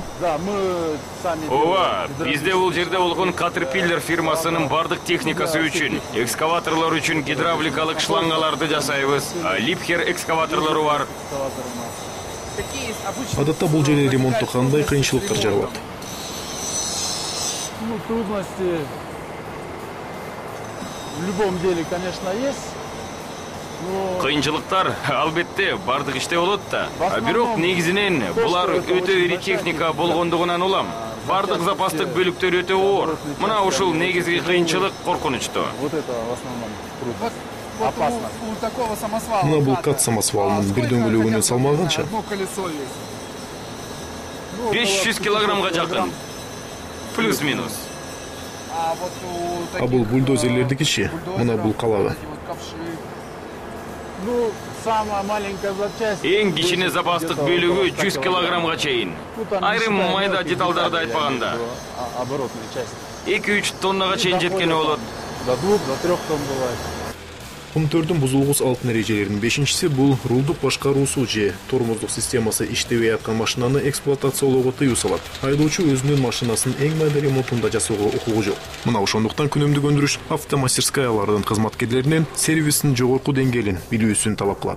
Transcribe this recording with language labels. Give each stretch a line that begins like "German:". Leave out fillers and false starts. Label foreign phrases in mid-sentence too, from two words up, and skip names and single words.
Kyrgyz: Ооба, бизде бул жерде болгон Caterpillar фирмасынын бардык техникасы үчүн, экскаваторлор үчүн гидравликалык шлангаларды жасайбыз. Liebherr экскаваторлору бар. Адатта бул жерде ремонтту кандай кыйынчылыктар жаралат?
Russian: Трудности в любом деле, конечно, есть.
Kyrgyz: Кыйынчылыктар албетте бардык иште болот да. Бирок негизинен булар өтө ири техника болгондугунан улам. Бардык запастык бөлүктөр өтө оор. Мына ушул негизги кыйынчылык, коркунучтуу.
Russian: Вот это в основном трудно. Опасно. У такого самосвала.
Kyrgyz: Мына бул кат самосвалынын бир дөңгөлөгүнүн салмагы канча?
Russian: Одно колесо есть.
Kyrgyz: 500 килограммга жакын. Плюс-минус. А бул бульдозерлердикичи? Мына бул калагы.
Russian: Ну, самая маленькая запчасть.
Kyrgyz: Эң кичине запастык бөлүгү 100 килограммга чейин. Айрым майда деталдарды айтпаганда.
Russian: Оборотная часть.
Kyrgyz: 2-3 тоннага чейин жеткени болот.
Russian: До 2, до 3 тонн бывает.
Kyrgyz: Кумтөрдүн бузулгус алтын эрежелеринин 5-си бул рулдук башкаруусу же тормоздук системасы иштебей аткан машинаны эксплуатациялоого тыюу салат. Айдоочу өзүнүн машинасын эң майда ремонтунда жасоого укугу жок. Мына ошондуктан күнөмдүк өндүрүш автомастерскаялардын кызматкерлеринен сервистин жогорку деңгээлин билүүсүн талап кылат.